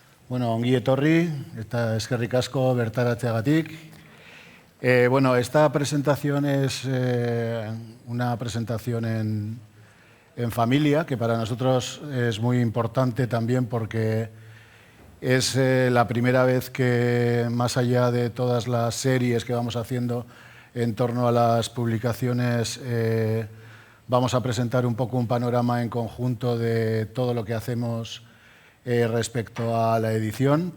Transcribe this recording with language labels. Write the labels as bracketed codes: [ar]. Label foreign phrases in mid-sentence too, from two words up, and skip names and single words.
[eu] Bueno, ongi etorri, eta eskerrik asko bertaratzeagatik. [es] Bueno, esta presentación es una presentación en familia, que para nosotros es muy importante también porque es la primera vez que, más allá de todas las series que vamos haciendo en torno a las publicaciones, vamos a presentar un poco un panorama en conjunto de todo lo que hacemos respecto a la edición.